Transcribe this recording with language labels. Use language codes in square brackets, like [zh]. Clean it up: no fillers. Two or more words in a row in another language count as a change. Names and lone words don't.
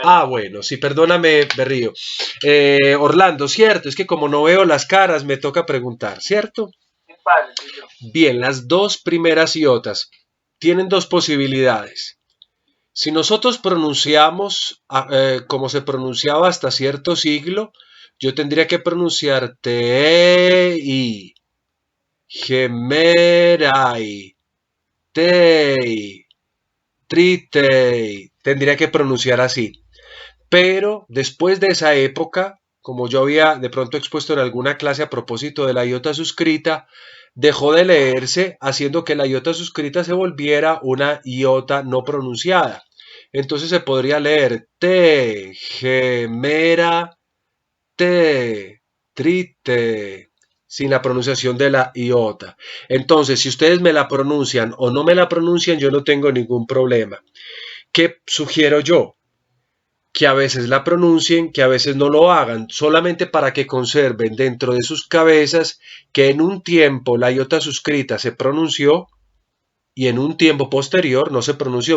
[es] Ah, bueno, sí, perdóname, Berrío. Orlando, cierto, es que como no veo las caras, me toca preguntar, ¿cierto? Sí, padre, sí, yo. Bien, las dos primeras iotas tienen dos posibilidades. Si nosotros pronunciamos como se pronunciaba hasta cierto siglo, yo tendría que pronunciar [el] τῇ ἡμέρᾳ τῇ τρίτῃ. [es] Tendría que pronunciar así. Pero después de esa época, como yo había de pronto expuesto en alguna clase a propósito de la iota suscrita, dejó de leerse, haciendo que la iota suscrita se volviera una iota no pronunciada. Entonces se podría leer [el] τῇ ἡμέρᾳ τῇ τρίτῃ, [es] sin la pronunciación de la iota. Entonces, si ustedes me la pronuncian o no me la pronuncian, yo no tengo ningún problema. ¿Qué sugiero yo? Que a veces la pronuncien, que a veces no lo hagan, solamente para que conserven dentro de sus cabezas que en un tiempo la iota suscrita se pronunció y en un tiempo posterior no se pronunció.